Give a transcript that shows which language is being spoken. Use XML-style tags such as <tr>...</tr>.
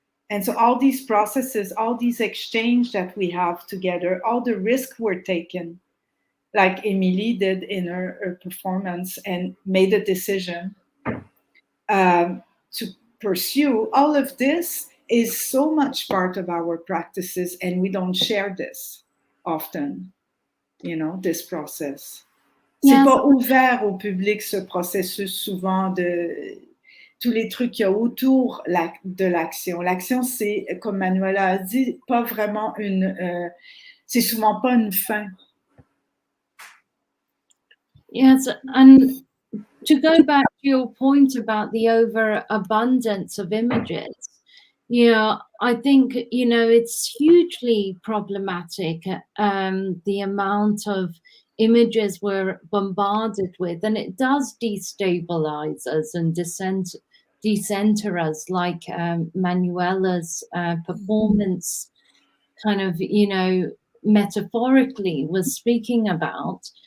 <en>And so all these processes, all these exchange that we have together, all the risk we're taking, like Emily did in her performance and made a decision to pursue, all of this is so much part of our practices, and we don't share this often, you know, this process.</en> <fr>C'est pas ouvert au public, ce processus, souvent, de tous les trucs qu'il y a autour de l'action. L'action, c'est, comme Manuela a dit, pas vraiment c'est souvent pas une fin.</fr> <en>Yes, and to go back to your point about the overabundance of images, you know, I think, you know, it's hugely problematic, the amount of images we're bombarded with, and it does destabilize us and decenter us, like Manuela's performance kind of, you know, metaphorically was speaking about.</en>